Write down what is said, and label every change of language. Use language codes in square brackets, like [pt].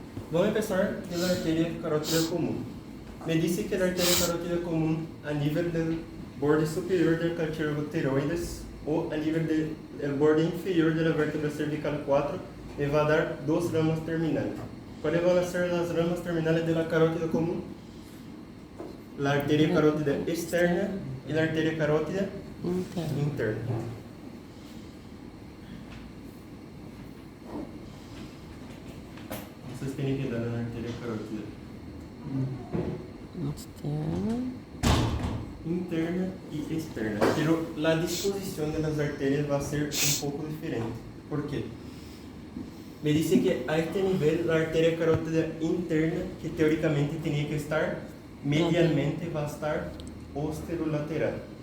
[pt] Vamos empezar pela arteria carótida comum. Me disse que a arteria carótida comum a nível do borde superior [es] del cartílago tiroides [pt] ou a nível do borde inferior da vértebra cervical 4 me vai dar duas [es] ramas terminales. ¿Cuáles van a ser las ramas terminales de la carótida común? La arteria carótida externa y la arteria carótida Interna. interna. [pt] Vocês têm que dar na arteria carótida Externa. [es] interna y externa, pero la disposición de las arterias va a ser un poco diferente. ¿Por qué? Me dice que a este nivel la arteria carótida interna, que teóricamente tenía que estar medialmente, va a estar posterolateral.